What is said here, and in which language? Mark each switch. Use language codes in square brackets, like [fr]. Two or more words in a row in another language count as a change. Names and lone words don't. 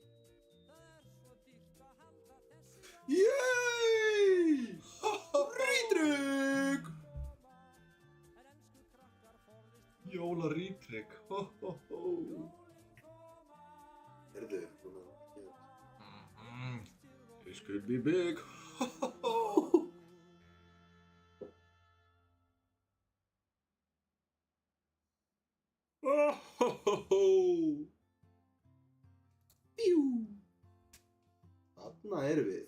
[is] Yey! Rýtrygg! Jólarýtrygg. Hó, hó, hó. Heyrðu, núna. [en] This could be big. [is] Hó, hó, hó. Ho, ho, ho, ho. Bjú. Þarna erum við.